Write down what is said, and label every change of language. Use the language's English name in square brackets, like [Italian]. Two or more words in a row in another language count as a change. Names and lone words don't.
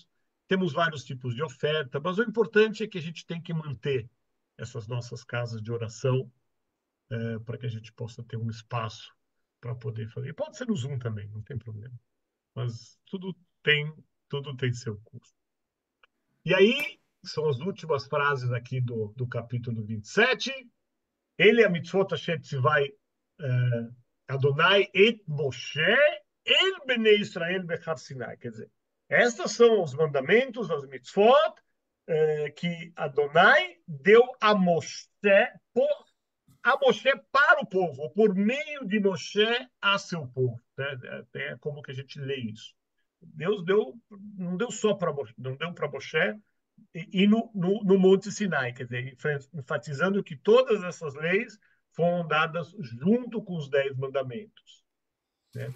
[Portuguese] Temos vários tipos de oferta, mas o importante é que a gente tem que manter essas nossas casas de oração para que a gente possa ter um espaço para poder fazer. E pode ser no Zoom também, não tem problema. Mas tem, tudo tem seu custo. E aí, são as últimas frases aqui do capítulo 27. [Hebrew] אלה המצוות השם ציווה אדוני את משה אל בני ישראל בהר סיני. [Portuguese] Quer dizer, estes são os mandamentos, as mitzvot, que Adonai deu a Moshe, para o povo, ou por meio de Moshe a seu povo. Né? É como que a gente lê isso. Deus não deu só para Moshe, não deu para Moshe e no Monte Sinai, quer dizer, enfatizando que todas essas leis foram dadas junto com os 10 mandamentos, né?